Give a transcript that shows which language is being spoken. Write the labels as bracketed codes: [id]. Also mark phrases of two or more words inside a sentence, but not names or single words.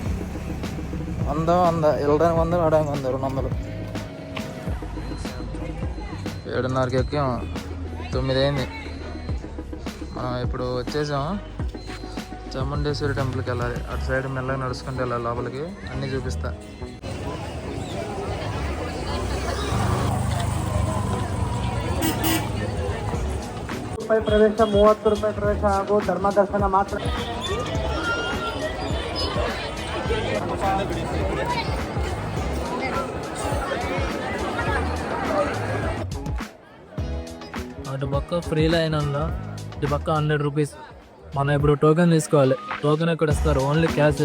[te] 100 వెళ్ళడానికి 100, రావడానికి 100, 200. 7:30కి ఎక్కాం, 9 అయింది. మనం ఇప్పుడు వచ్చేసాము. చాముండేశ్వరి టెంపుల్కి వెళ్ళాలి. అటు సైడ్ మెల్లగా నడుచుకుంటూ వెళ్ళాలి లోపలికి. అన్నీ చూపిస్తా. [kn] ಪ್ರವೇಶ 30 ರೂಪಾಯಿ ಪ್ರವೇಶ ಹಾಗೂ ಧರ್ಮ ದರ್ಶನ ಮಾತ್ರ. [te] అటు పక్క [en] free line [te] ఉందా, ఇటు పక్క 100 రూపీస్. మనం ఇప్పుడు టోకెన్ తీసుకోవాలి. టోకెన్ ఎక్కడ ఇస్తారు? [en] only cash.